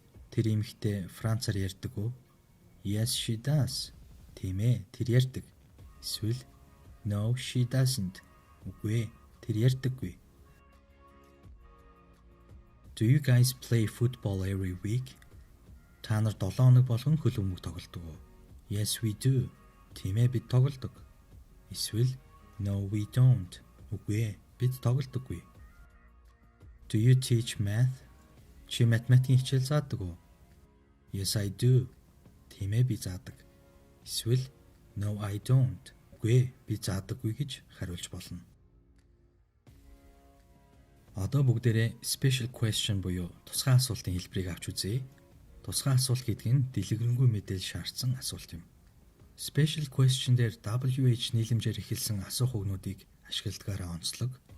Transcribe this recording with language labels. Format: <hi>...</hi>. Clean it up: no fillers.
<mn>Тэр эмэгтэй Францаар ярьдаг уу?</mn> <en>Yes, she does.</en> <mn>Тийм ээ, тэр ярьдаг. Эсвэл</mn> <en>no, she doesn't.</en> <mn>Үгүй ээ, тэр ярьдаггүй.</mn> <en>Do you guys play football every week?</en> <mn>Та нар 7 хоног болгон хөл бөмбөг тоглодог уу?</mn> <en>Yes, we do.</en> <mn>Тийм ээ, бид тоглодог. Эсвэл</mn> <en>no, we don't.</en> <mn>Үгүй ээ, бид тоглодоггүй.</mn> <en>Do you teach math?</en> <mn>Чи математикийн хичээл заадаг уу?</mn> <en>Yes, I do.</en> <mn>Тийм ээ, би заадаг. Эсвэл</mn> <en>no, I don't.</en> <mn>Үгүй ээ, би заадаггүй гэж хариулж болно. Одоо бүгдээрээ special question буюу тусгай асуултын хэлбэрийг авч үзье. Тусгай асуулт гэдэг нь дэлгэрэнгүй мэдээлэл шаардсан асуулт юм. Special question дээр WH нийлэмжээр эхэлсэн асуух үгнүүдийг ашигладагаараа онцлог.</mn>